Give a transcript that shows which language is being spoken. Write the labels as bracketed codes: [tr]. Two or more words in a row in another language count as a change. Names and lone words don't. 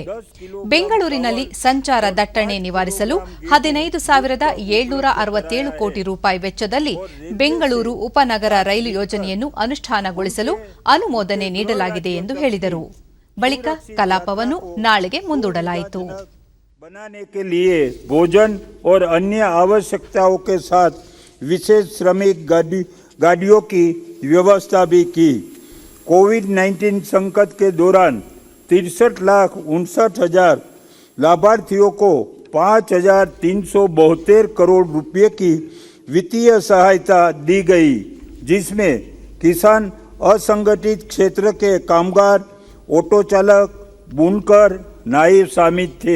[kn] ಬೆಂಗಳೂರಿನಲ್ಲಿ ಸಂಚಾರ ದಟ್ಟಣೆ ನಿವಾರಿಸಲು 15,767 ಕೋಟಿ ರೂಪಾಯಿ ವೆಚ್ಚದಲ್ಲಿ ಬೆಂಗಳೂರು ಉಪನಗರ ರೈಲು ಯೋಜನೆಯನ್ನು ಅನುಷ್ಠಾನಗೊಳಿಸಲು ಅನುಮೋದನೆ ನೀಡಲಾಗಿದೆ ಎಂದು ಹೇಳಿದರು. ಬಳಿಕ ಕಲಾಪವನ್ನು ನಾಳೆಗೆ ಮುಂದೂಡಲಾಯಿತು. [hi] बनाने के लिए भोजन और अन्य आवश्यकताओं के साथ विशेष श्रमिक गाड़ियों की व्यवस्था भी की। कोविड-19 संकट के दौरान 63,59,000 लाभार्थियों को 5,372 करोड़ रुपये की वित्तीय सहायता दी गई, जिसमें किसान, असंगठित क्षेत्र के कामगार, ऑटो चालक, बुनकर, नाई शामिल थे।